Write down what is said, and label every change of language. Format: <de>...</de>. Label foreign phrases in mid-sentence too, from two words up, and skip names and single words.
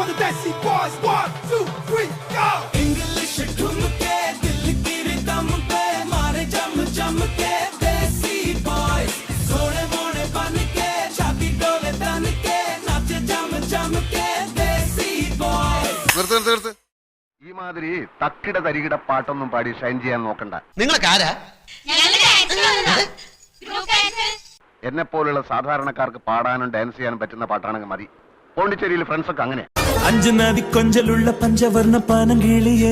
<en>Desi boys, 1, 2, 3, go.</en> <hi>इंग्लिश ढूंढ के दिल की रिदम पे मारे जम जम के देसी बॉयज सोने मोने बन के छाती डोले तन के नाचे जम जम के देसी बॉयज</hi> <ml>നിർത്ത് ഈ മാതിരി തക്കിട തരികിട പാട്ടൊന്നും പാടി ഷൈൻ ചെയ്യാൻ നോക്കണ്ട. നിങ്ങളൊക്കെ ആരാ? എന്നെ പോലുള്ള സാധാരണക്കാർക്ക് പാടാനും ഡാൻസ് ചെയ്യാനും പറ്റുന്ന പാട്ടാണെങ്കിൽ മതി. പോണ്ടിച്ചേരിയിൽ ഫ്രണ്ട്സ് ഒക്കെ അങ്ങനെ. അഞ്ചുനാദി കൊഞ്ചലുള്ള പഞ്ചവർണ്ണ പാനങ്കിളിയേ</ml>